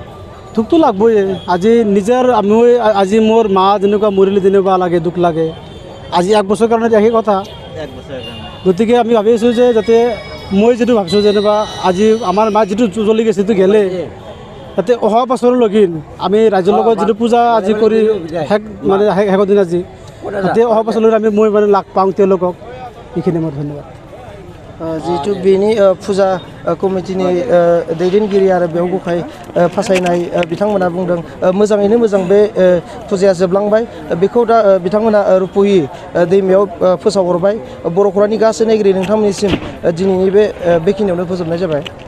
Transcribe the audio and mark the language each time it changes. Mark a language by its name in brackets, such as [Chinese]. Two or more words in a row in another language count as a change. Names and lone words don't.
[Assamese] দুখটো লাগবই আজি নিজৰ মই আজি মোৰ মা যেনেকুৱা মৰিলে যেনেকুৱা লাগে দুখ লাগে আজি এক বছৰ কাৰণে সেই কথা গতিকে আমি ভাবি আছোঁ যে যাতে মই যিটো ভাবিছোঁ যেনিবা আজি আমাৰ মা যিটো জ্বলি গৈছে সেইটো গেলে যাতে অহা বছৰলৈকে আমি ৰাইজৰ লগত যিটো পূজা আজি কৰি শেষ মানে শেষৰ দিন আজি যাতে অহা বছৰলৈ আমি মই মানে লাগ পাওঁ তেওঁলোকক এইখিনি মোৰ ধন্যবাদ [Bodo] जिहेतु बेनि फुजा कमिटिनि दैदेनगिरि आरो बेयाव गखाय फासायनाय बिथांमोना बुंदों मोजाङैनो मोजां बे फुजाया जोबलांबाय बेखौ दा बिथांमोना रुपहि दैमायाव फोसावहरबाय बर' खौरांनि गासै नायगिरि नोंथांमोननिसिम दिनैनि बेखिनियावनो फोजोबनाय जाबाय।